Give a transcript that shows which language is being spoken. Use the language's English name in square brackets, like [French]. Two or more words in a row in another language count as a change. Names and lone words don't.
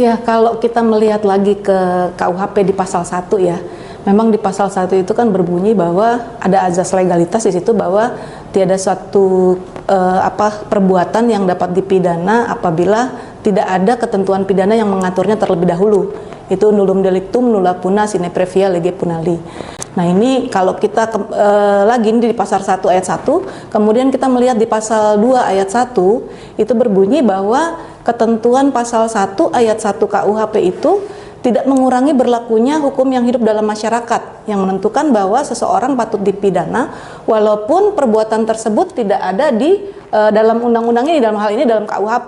[Indonesian] Ya, kalau kita melihat lagi ke KUHP di pasal 1 ya, memang di pasal 1 itu kan berbunyi bahwa ada azas legalitas di situ bahwa tiada suatu perbuatan yang dapat dipidana apabila tidak ada ketentuan pidana yang mengaturnya terlebih dahulu. [Latin] Itu nullum delictum nulla puna sine previa lege punali. [Indonesian] Nah ini kalau kita lagi di pasal 1 ayat 1, kemudian kita melihat di pasal 2 ayat 1, itu berbunyi bahwa ketentuan pasal 1 ayat 1 KUHP itu tidak mengurangi berlakunya hukum yang hidup dalam masyarakat, yang menentukan bahwa seseorang patut dipidana walaupun perbuatan tersebut tidak ada di dalam undang-undang ini, dalam hal ini dalam KUHP.